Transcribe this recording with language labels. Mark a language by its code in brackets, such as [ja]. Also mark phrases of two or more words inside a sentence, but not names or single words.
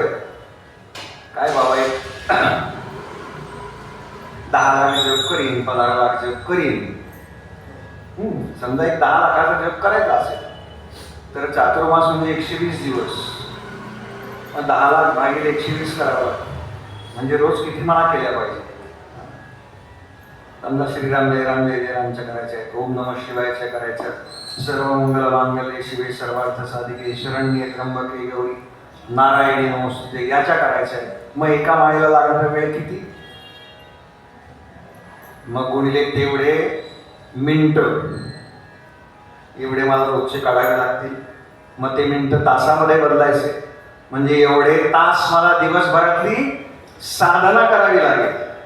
[mr] काय बाबा, 10 लाख जप करीन, 15 लाख जप करीन. समजा एक 10 लाखाचा जप करायचा असेल तर चातुर्मास म्हणजे 120 दिवस, मग 10 लाख भागिले 120 करावं, म्हणजे रोज किती माळा केल्या पाहिजे. समजा श्रीराम जय राम जय जय रामच्या करायच्या आहेत, [sa] ओम नमः शिवायच्या [mr] करायच्या, [sa] सर्व मंगल मांगल्ये शिवे सर्वार्थ साधिके शरण्ये त्र्यंबके गौरी नारायणी नमोस्तुते [mr] याच्या करायच्या आहेत. मग एका माळेला लागणारा वेळ किती, मग गुणिले तेवढे मिनिटं, एवढे मला रोजचे काढावे लागतील. मग ते मिनिटं तासामध्ये बदलायचे, म्हणजे एवढे तास मला दिवसभरातली साधना करावी लागेल.